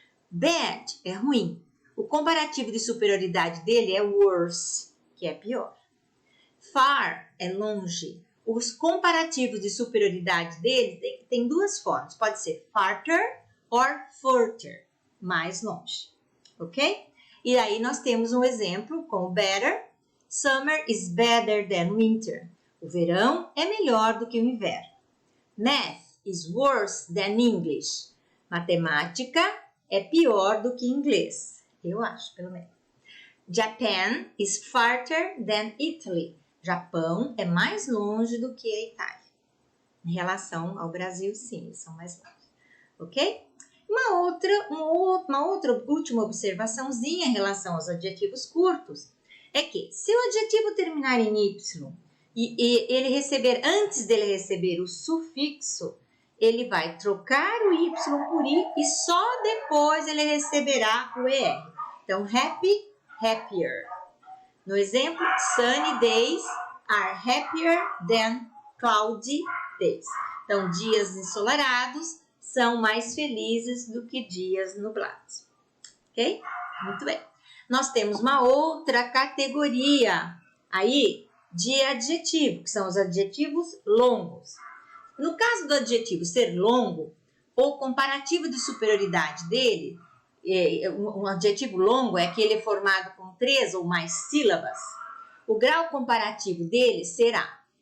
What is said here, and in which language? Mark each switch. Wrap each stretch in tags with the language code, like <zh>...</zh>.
<pt>Bad é ruim. O comparativo de superioridade dele é worse, que é pior. Far é longe. Os comparativos de superioridade dele tem 2 formas. Pode ser</pt> <en>farther or further,</en> <pt>mais longe. Ok? E aí nós temos um exemplo com o better.</pt> <en>Summer is better than winter.</en> <pt>O verão é melhor do que o inverno.</pt> <en>Math is worse than English.</en> <pt>Matemática é pior do que inglês. Eu acho, pelo menos.</pt> <en>Japan is farther than Italy.</en> <pt>Japão é mais longe do que a Itália. Em relação ao Brasil, sim, eles são mais longe. Ok? Uma outra última observaçãozinha em relação aos adjetivos curtos é que, se o adjetivo terminar em Y e ele receber, antes dele receber o sufixo, ele vai trocar o Y por I e só depois ele receberá o ER. Então, happy, happier. No exemplo,</pt> <en>sunny days are happier than cloudy days.</en> <pt>Então, dias ensolarados são mais felizes do que dias nublados. Ok? Muito bem. Nós temos uma outra categoria aí de adjetivo, que são os adjetivos longos. No caso do adjetivo ser longo, o comparativo de superioridade dele, um adjetivo longo é aquele formado com 3 ou mais sílabas. O grau comparativo dele será</pt>